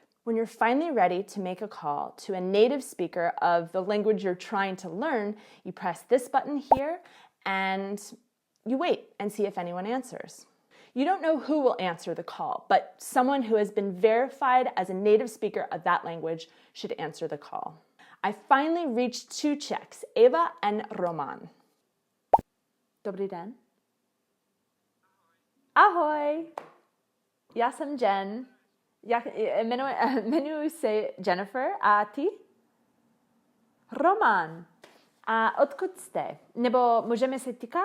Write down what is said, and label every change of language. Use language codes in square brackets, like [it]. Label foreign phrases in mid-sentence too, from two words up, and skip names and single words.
[en] When you're finally ready to make a call to a native speaker of the language you're trying to learn, you press this button here and you wait and see if anyone answers. You don't know who will answer the call, but someone who has been verified as a native speaker of that language should answer the call. I finally reached 2 Czechs, Eva and Roman. [cs] Dobrý den. Ahoj. Já jsem Jen. Jmenuji se Jennifer a ty? Roman. A odkud jste? Nebo můžeme se týkat?